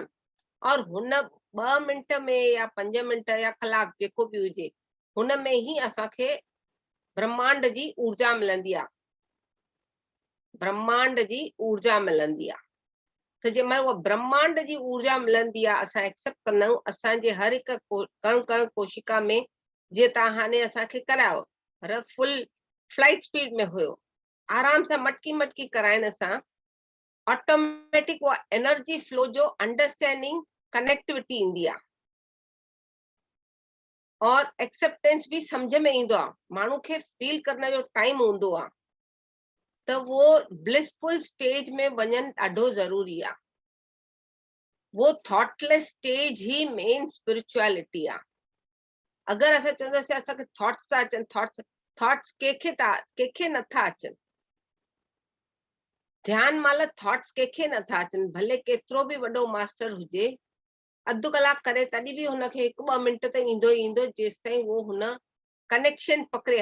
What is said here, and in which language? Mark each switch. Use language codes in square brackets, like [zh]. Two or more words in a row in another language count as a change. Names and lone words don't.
[sd] और हुन 2 मिंट में या 5 मिंट या कलाक जेको बि हुजे, हुन में ई असांखे ब्रह्मांड जी ऊर्जा मिलंदी आहे, ब्रह्मांड जी ऊर्जा मिलंदी आहे। त जंहिंमहिल उहा ब्रह्मांड जी ऊर्जा मिलंदी आहे, असां एक्सेप्ट कंदा आहियूं असांजे हर हिकु कण कण कोशिका में। जीअं तव्हां हाणे असांखे करायो, पर [en] full flight speed [sd] में हुयो, आराम सां मटकी मटकी कराइण सां ऑटोमेटिक उहा [en] energy flow [sd] जो [en] understanding connectivity [sd] ईंदी आहे और एक्सेप्टेंस बि सम्झ में ईंदो आहे। माण्हू खे फील करण जो टाइम हूंदो आहे, त वो [en] blissful stage [sd] में वञणु ॾाढो ज़रूरी आहे। वो [en] thoughtless stage [sd] ही [en] main spirituality [sd] आहे। अगरि असां चवंदासीं असांखे थॉट्स था अचनि, थॉट्स कंहिंखे नथा अचनि, ध्यान महिल थॉट्स कंहिंखे नथा अचनि, भले केतिरो बि वॾो मास्टर हुजे, अधु कलाक करे तॾहिं बि हुनखे 1-2 मिंट त ईंदो ई ईंदो, जेसिताईं उहो हुन कनेक्शन पकड़े।